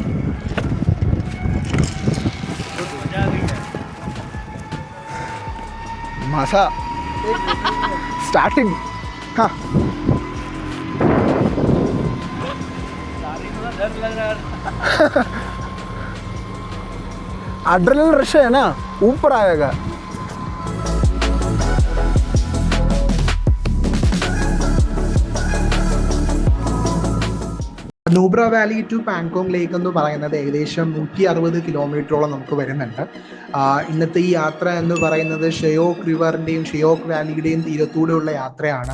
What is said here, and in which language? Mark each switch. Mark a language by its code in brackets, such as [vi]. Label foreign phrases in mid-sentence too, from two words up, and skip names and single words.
[en] माशा स्टार्टिंग. [hi] हाँ [en] adrenaline rush [hi] है ना, ऊपर आएगा. [ml] നൂബ്ര വാലി ടു പാങ്കോങ് ലേക്ക് എന്ന് പറയുന്നത് ഏകദേശം 160 കിലോമീറ്ററോളം നമുക്ക് വരുന്നുണ്ട്. ഇന്നത്തെ ഈ യാത്ര എന്ന് പറയുന്നത് ഷെയോക്ക് റിവറിൻ്റെയും ഷെയോക്ക് വാലിയുടെയും തീരത്തൂടെയുള്ള യാത്രയാണ്.